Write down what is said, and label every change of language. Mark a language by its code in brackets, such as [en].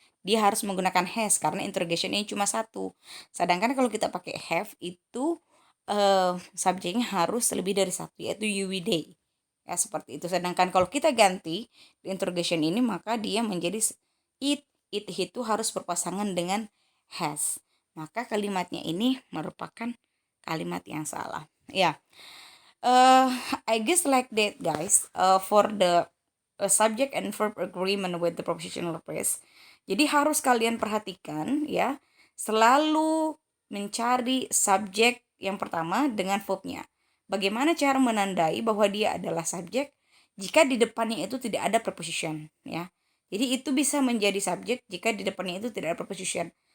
[id] Dia harus menggunakan has karena interrogation ini cuma satu. Sedangkan kalau kita pakai have itu subjeknya harus lebih dari satu, yaitu you, we, they. Ya, seperti itu. Sedangkan kalau kita ganti the interrogation ini, maka dia menjadi it itu harus berpasangan dengan has. Maka kalimatnya ini merupakan kalimat yang salah. [en] Ya, I guess like that guys. For the subject and verb agreement with the prepositional phrase. [id] Jadi harus kalian perhatikan ya, selalu mencari subjek yang pertama dengan verbnya. Bagaimana cara menandai bahwa dia adalah subjek jika di depannya itu tidak ada preposition ya. Jadi itu bisa menjadi subjek jika di depannya itu tidak ada preposition.